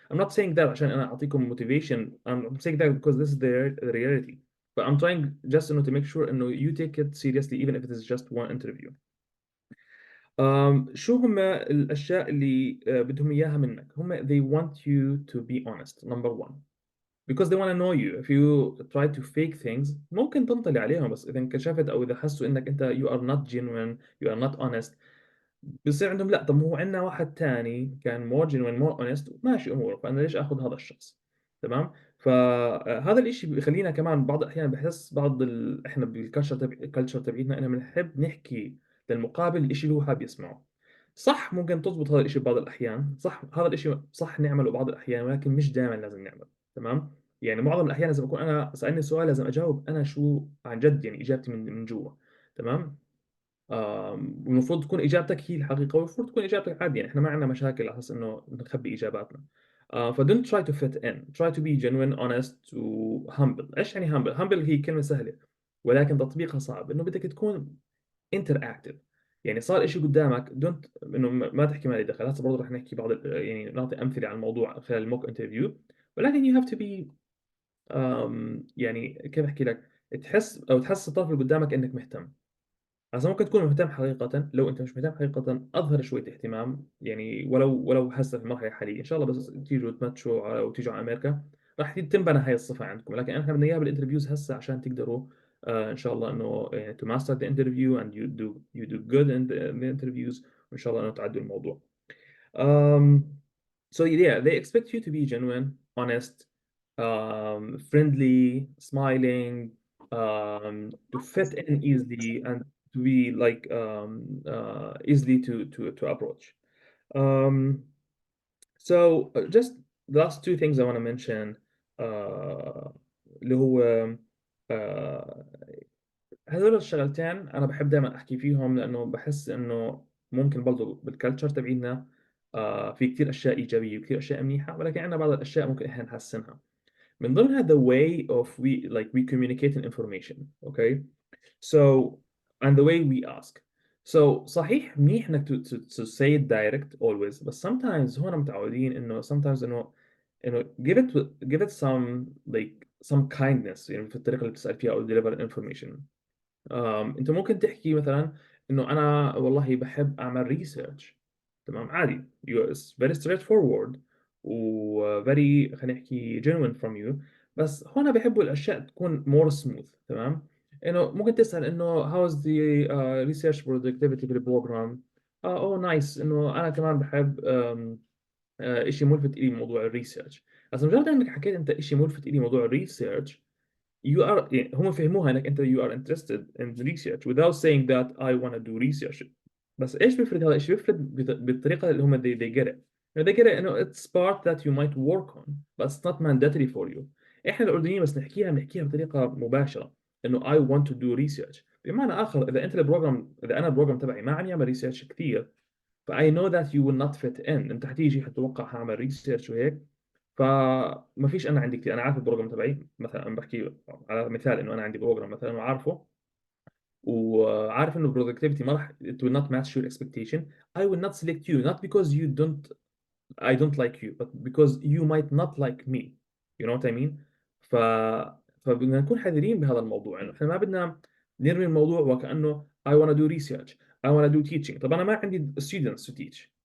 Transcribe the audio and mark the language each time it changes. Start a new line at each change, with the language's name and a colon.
English: I'm not saying that
Arabic: عشان انا اعطيكم
English: motivation. I'm saying that because this is the reality. But I'm trying just to make sure
Arabic: انه
English: you take it seriously even if it is just one interview.
Arabic: شو هم الاشياء اللي بدهم اياها منك؟ هم
English: they want you to be honest number one. Because they want to know you. If you try to fake things
Arabic: ممكن تنطلي عليهم، بس إذا انكشفت أو إذا حسوا إنك أنت
English: you are not genuine, you are not honest،
Arabic: بصير عندهم لا، طب ما هو عندنا واحد تاني كان
English: more genuine more honest
Arabic: ماشي أموره، فأنا ليش آخذ هذا الشخص. تمام. فهذا الإشي بيخلينا كمان بعض الأحيان بحس إحنا الكالتشر تبعيتنا إننا بنحب نحكي للمقابل الإشي اللي هو حابب يسمعه. صح ممكن تضبط هذا الإشي ببعض الأحيان، صح هذا الإشي صح نعمله بعض الأحيان، ولكن مش دائما لازم نعمله. تمام. يعني معظم الأحيان لازم أكون أنا سألني سؤال لازم أجاوب أنا شو عن جد، يعني إجابتي من جوا. تمام. والمفروض تكون إجابتك هي الحقيقة، والمفروض تكون إجابتك عادي. يعني إحنا ما عندنا مشاكل على أساس إنه نخبي إجاباتنا.
English: ف don't try to fit in, try to be genuine, honest و humble.
Arabic: إيش يعني humble؟ humble هي كلمة سهلة ولكن تطبيقها صعب. إنه بدك تكون interactive. يعني صار إشي قدامك don't إنه ما تحكي مالي دخل. هسه برضه رح نحكي بعض يعني نعطي أمثلة على الموضوع خلال الموك انترفيو، ولكن
English: you have to be
Arabic: يعني كيف احكي لك، تحس الطرف اللي قدامك انك مهتم. هسا ممكن تكون مهتم حقيقة، لو انت مش مهتم حقيقة اظهر شوية اهتمام، يعني ولو هسه في المرحلة الحالية ان شاء الله، بس تيجوا تمتشوا او تيجوا على امريكا راح تنبنى هاي الصفة عندكم. لكن احنا بدنا اياها بالانترفيوز هسه عشان تقدروا ان شاء الله انه يعني
English: to master the interview and you do good in the interviews،
Arabic: وان شاء الله انه تعدوا الموضوع.
English: Um, so yeah, they expect you to be genuine, honest, friendly, smiling, to fit in easily, and to be like easily to approach.
Arabic: Um,
English: just the last two things I want to mention,
Arabic: اللي هو uh, هذول الشغلتين انا بحب دائما احكي فيهم، لانه بحس انه ممكن برضو بالكالتشر تبعينا في كثير اشياء ايجابيه وكثير اشياء منيحه، ولكن عندنا بعض الاشياء ممكن احنا نحسنها. من ضمنها
English: the way of we communicate an information. Okay, so and the way we ask. So
Arabic: صحيح منيح انك
English: to say it direct always، بس sometimes
Arabic: هون متعودين انه
English: sometimes انه give it some like some kindness
Arabic: يعني في الطريقه اللي بتسال فيها او
English: deliver information.
Arabic: انت ممكن تحكي مثلا انه انا والله بحب اعمل ريسيرش، تمام، عادي،
English: it's very straightforward
Arabic: و very خلينا نحكي
English: genuine from you.
Arabic: بس هنا بحبوا الاشياء تكون
English: more smooth،
Arabic: تمام. انه ممكن تسال انه
English: how is the research productivity
Arabic: في البروجرام. نايس، انه انا كمان بحب شيء ملفت لي موضوع الريسيرش. بس مجرد انك حكيت انت شيء ملفت لي موضوع الريسيرش،
English: you are
Arabic: يعني هم فهموها انك انت
English: you are interested in research without saying that I want to do research.
Arabic: بس ايش بيفرق هذا الشيء؟ بيفرق بالطريقه اللي هم
English: they get it. they get it
Arabic: انه
English: it's part that you might work on but it's not mandatory for you.
Arabic: احنا الاردنيين بس بنحكيها بطريقه مباشره انه
English: I want to do research.
Arabic: بمعنى اخر اذا انت اذا انا البروجرام تبعي ما عم يعمل ريسيرش كثير، ف
English: I know that you will not fit in.
Arabic: انت حتيجي حتتوقع هعمل ريسيرش وهيك، فما فيش انا عندي كثير. انا عارف البروجرام تبعي مثلا، انا بحكي على مثال انه انا عندي بروجرام مثلا وعارفه، وعارف انه productivity ما راح
English: it will not match your expectation. I will not select you not because I don't like you but because you might not like me. You know what I mean.
Arabic: ف فبدنا نكون حذرين بهذا الموضوع، انه احنا ما بدنا نرمي الموضوع وكأنه
English: I want to do research, I want to do teaching.
Arabic: طب انا ما عندي
English: students to teach.